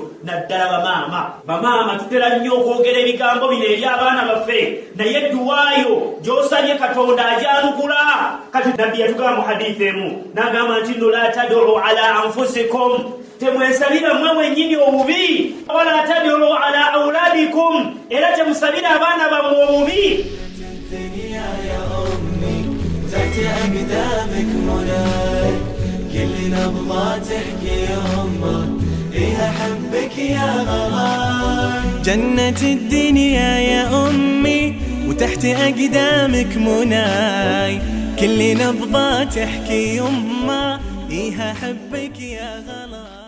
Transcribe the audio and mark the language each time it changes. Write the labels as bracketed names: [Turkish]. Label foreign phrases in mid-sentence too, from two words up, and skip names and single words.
[Ganda] Naddala bamaama tutera nnyo okwogera ebigambo bino eri abaana baffe, naye edduwaayo gy'osabye Katonda ajyanukula. Kati nabbi yatugamba mu hadiisi emu n'agamba nti nno [Arabic] لا تدعوا على أنفسكم, [Ganda] temwesabira mmwe mwennyini obubi, [Arabic] ولا تدعوا على أولادكم, [Ganda] era temusabira abaana bammwe obubi. [Arabic] كل نبضة تحكي يمه إيها حبك يا غلا. جنة الدنيا يا أمي وتحت أقدامك مناي، كل نبضة تحكي يمه إيها حبك يا غلا.